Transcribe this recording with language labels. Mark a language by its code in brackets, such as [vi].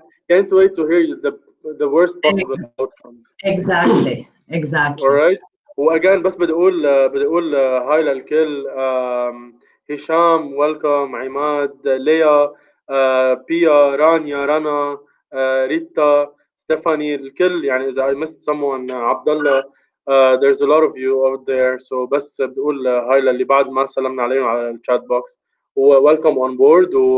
[en] Can't wait to hear the worst possible outcomes. Exactly. All right. [ar] واجان بس بدي اقول هاي للكل. هشام ويلكم، عماد، ليا، بيا، رانيا، رنا، ريتا، ستيفاني، الكل. يعني اذا [en] I missed someone، عبد الله، there's a lot of you out there. [ar] So بس بدي اقول هاي للي بعد ما سلمنا عليهم على الشات بوكس [en] welcome on board.